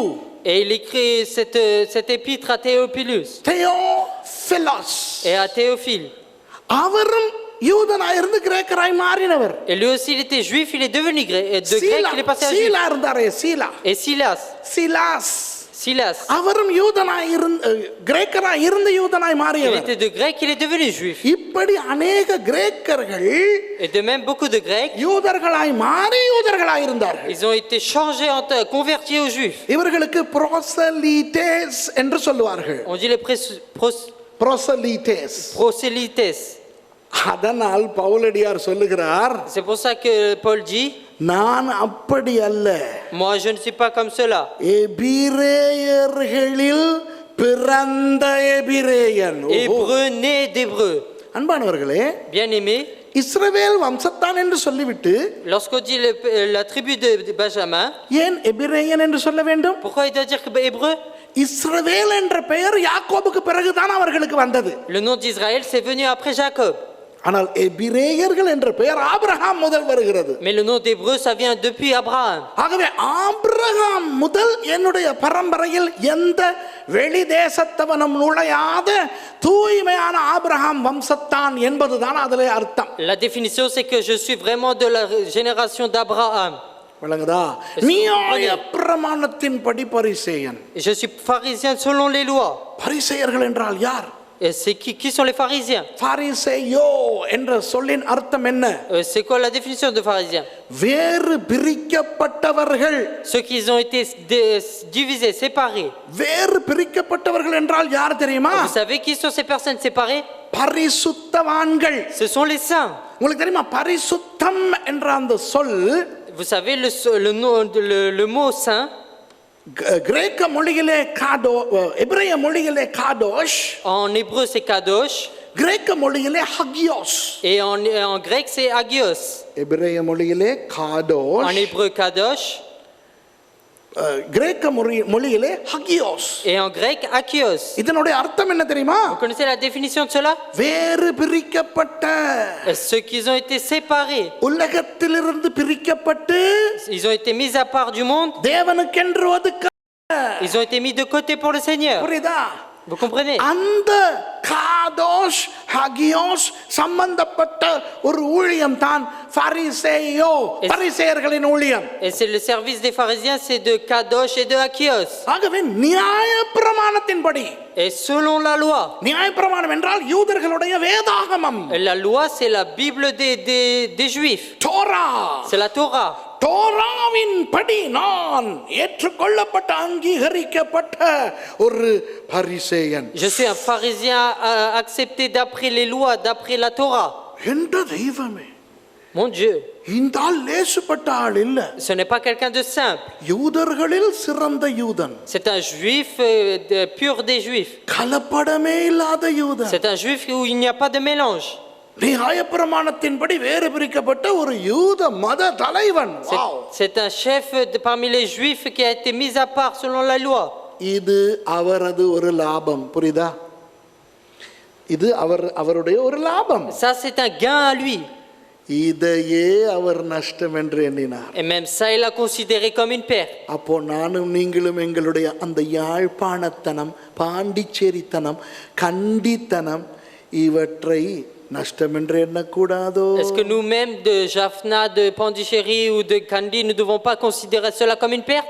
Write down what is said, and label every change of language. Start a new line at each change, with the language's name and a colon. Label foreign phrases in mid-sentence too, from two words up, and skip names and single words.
French: Et il écrit cette épître à Théophilus தேயோபிலஸ். et à Théophile.
Tamil: அவரும் யூதனாய் இருந்து கிரேக்கராய் மாறினவர்.
French: Et lui aussi, il était juif, il est devenu grec. De grec, il est passé à juif.
Tamil: சீலா இருந்தாரே, சீலா.
French: Et Silas. Silas.
Tamil: அவரும் யூதனாய் இருந்து கிரேக்கராய் இருந்து யூதனாய்
French: Il
Tamil: மாறியவர்.
French: était de grec, il est devenu juif.
Tamil: இப்படி அநேக கிரேக்கர்கள்
French: Et de même, beaucoup de grecs,
Tamil: யூதர்களாய் மாறி யூதர்களாய் இருந்தார்கள்.
French: ils ont été changés, convertis aux juifs.
Tamil: இவர்களுக்கு புரோசலீட்டேஸ் என்று சொல்லுவார்கள்.
French: On dit les புரோசலீட்டேஸ். prosélytes.
Tamil: அதனால் பவுலடியார் சொல்லுகிறார்,
French: C'est pour ça que Paul dit,
Tamil: நான் அப்படி அல்ல,
French: moi je ne suis pas comme cela.
Tamil: எபிரேயர்களில் பிறந்த எபிரேயன்.
French: Hébreu né d'hébreu.
Tamil: அன்பானவர்களே,
French: Bien-aimés,
Tamil: இஸ்ரவேல் வம்சத்தான் என்று சொல்லிவிட்டு
French: lorsqu'on dit la tribu de Benjamin,
Tamil: ஏன் எபிரேயன் என்று சொல்ல வேண்டும்?
French: pourquoi il doit dire que hébreu?
Tamil: இஸ்ரவேல் என்ற பெயர் யாக்கோபுக்கு பிறகுதான் அவர்களுக்கு வந்தது.
French: Le nom d'Israël, c'est venu après Jacob.
Tamil: ஆனால் எபிரேயர்கள் என்ற பெயர் ஆபிரகாம் முதல் வருகிறது.
French: Mais le nom d'hébreu, ça vient depuis Abraham.
Tamil: ஆகவே ஆபிரகாம் முதல் என்னுடைய பரம்பரையில் எந்த வெளி தேசத்தவனும் நுழையாத தூய்மையான ஆபிரகாம் வம்சத்தான் என்பதுதான் அதிலே அர்த்தம்.
French: La définition, c'est que je suis vraiment de la génération d'Abraham.
Tamil: விளங்குதா? நியாய பிரமாணத்தின் படி பரிசேயன்.
French: Je suis pharisien selon les lois.
Tamil: பரிசேயர்கள் என்றால் யார்?
French: Et c'est qui sont les pharisiens?
Tamil: பரிசேயோ என்ற சொல்லின் அர்த்தம் என்ன?
French: C'est quoi la définition de pharisien?
Tamil: வேறு பிரிக்கப்பட்டவர்கள்.
French: Ceux qui ont été divisés, séparés.
Tamil: வேறு பிரிக்கப்பட்டவர்கள் என்றால் யார் தெரியுமா?
French: Vous savez qui sont ces personnes séparées?
Tamil: பரிசுத்தவான்கள்.
French: Ce sont les saints.
Tamil: உங்களுக்கு தெரியுமா பரிசுத்தம் என்ற அந்த சொல்
French: Vous savez le mot saint,
Tamil: கிரேக்க மொழியிலே காடோ, எபிரேய மொழியிலே காடோஷ்,
French: en hébreu c'est kadosh
Tamil: கிரேக்க மொழியிலே ஹகியோஸ்.
French: et en grec c'est agios.
Tamil: எபிரேய மொழியிலே
French: En காடோஷ், hébreu kadosh
Tamil: கிரேக்க மொழியிலே ஹகியோஸ்.
French: et en grec akios.
Tamil: இதனுடைய அர்த்தம் என்ன தெரியுமா?
French: Vous connaissez la définition de cela?
Tamil: வேறு பிரிக்கப்பட்ட,
French: Ceux qui ont été séparés,
Tamil: உலகத்திலிருந்து பிரிக்கப்பட்டு
French: ils ont été mis à part du monde,
Tamil: தேவனுக்கென்று ஒதுக்க.
French: ils ont été mis de côté pour le Seigneur.
Tamil: புரியுதா?
French: Vous comprenez?
Tamil: அந்த காதோஷ் ஹகியோஸ் சம்பந்தப்பட்ட ஒரு ஊழியம் தான் பரிசேயோ, பரிசேயர்களின் ஊழியம்.
French: Et c'est le service des pharisiens, c'est de kadosh et de akios.
Tamil: ஆகவே நியாய பிரமாணத்தின்படி,
French: Et selon la loi.
Tamil: நியாய பிரமாணம் என்றால் யூதர்களுடைய வேதாகமம்.
French: Et la loi, c'est la Bible des Juifs.
Tamil: தோரா.
French: C'est la Torah.
Tamil: தோராவின் படி நான் ஏற்றுக்கொள்ளப்பட்ட அங்கீகரிக்கப்பட்ட ஒரு பரிசேயன்.
French: Je suis un pharisien accepté d'après les lois, d'après la Torah.
Tamil: என்ற தெய்வமே,
French: Mon Dieu,
Tamil: இந்த ஆள் லேசுப்பட்ட ஆள் இல்ல.
French: ce n'est pas quelqu'un de simple.
Tamil: யூதர்களில் சிறந்த யூதன்,
French: C'est un juif pur des juifs.
Tamil: கலப்படமே இல்லாத யூதன்.
French: C'est un juif où il n'y a pas de mélange.
Tamil: நியாயப்பிரமாணத்தின்படி வேறு பிரிக்கப்பட்ட ஒரு யூத மத தலைவன்.
French: C'est un chef parmi les juifs qui a été mis à part selon la loi.
Tamil: இது அவரது ஒரு லாபம். புரியுதா? இது அவருடைய ஒரு லாபம்.
French: Ça, c'est un gain à lui.
Tamil: இதையே அவர் நஷ்டம் என்று எண்ணினார்.
French: Et même ça, il a considéré comme une perte.
Tamil: அப்போ நானும் நீங்களும் எங்களுடைய அந்த யாழ்ப்பாணத்தனம், பாண்டிச்சேரித்தனம், கண்டித்தனம் இவற்றை நஷ்டம் என்று எண்ணக்கூடாதோ?
French: Est-ce que nous-mêmes de Jaffna, de Pondichéry ou de Kandy, nous ne devons pas considérer cela comme une perte?